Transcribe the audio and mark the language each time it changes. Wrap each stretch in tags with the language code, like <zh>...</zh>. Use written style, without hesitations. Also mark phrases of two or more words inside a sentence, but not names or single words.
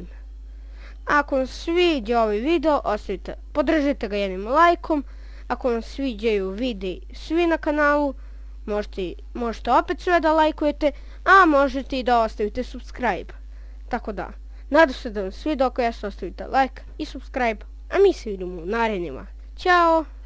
<sr>Ako vam sviđa ovaj video, podržite ga jednim lajkom. Ako vam sviđaju videi svi na kanalu, možete opet sve da lajkujete, a možete i da ostavite subscribe. Tako da, nadam se da vam sviđa, ako jeste ostavite like i subscribe, a mi se vidimo u narednjima. Ćao!</sr>